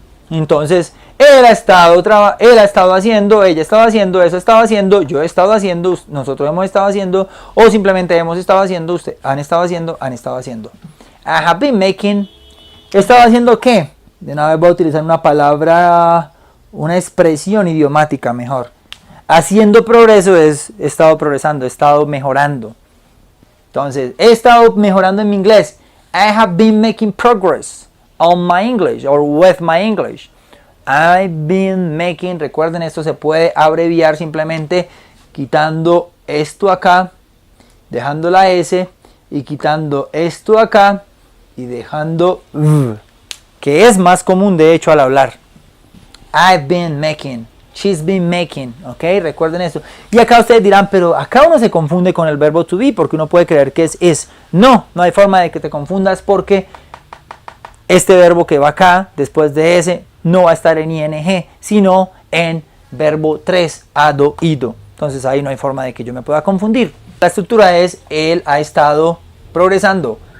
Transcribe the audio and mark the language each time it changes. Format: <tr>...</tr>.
<es>Entonces, él ha estado haciendo, ella estaba haciendo, eso estaba haciendo, yo he estado haciendo, nosotros hemos estado haciendo, o simplemente hemos estado haciendo, ustedes han estado haciendo, han estado haciendo.</es> <en>I have been making.</en> <es>¿He estado haciendo qué? De una vez voy a utilizar una palabra, una expresión idiomática mejor. Haciendo progreso es he estado progresando, he estado mejorando. Entonces, he estado mejorando en mi inglés.</es> <en>I have been making progress on my English or with my English. I've been making,</en> <es>recuerden, esto se puede abreviar simplemente quitando esto acá, dejando la S y quitando esto acá y dejando que es más común de hecho al hablar.</es> <en>I've been making, she's been making, ok,</en> <es>recuerden esto. Y acá ustedes dirán, pero acá uno se confunde con el verbo to be porque uno puede creer que es is. No hay forma de que te confundas porque este verbo que va acá, después de ese, no va a estar en ing, sino en verbo 3, ado, ido. Entonces ahí no hay forma de que yo me pueda confundir. La estructura es, él ha estado progresando.</es>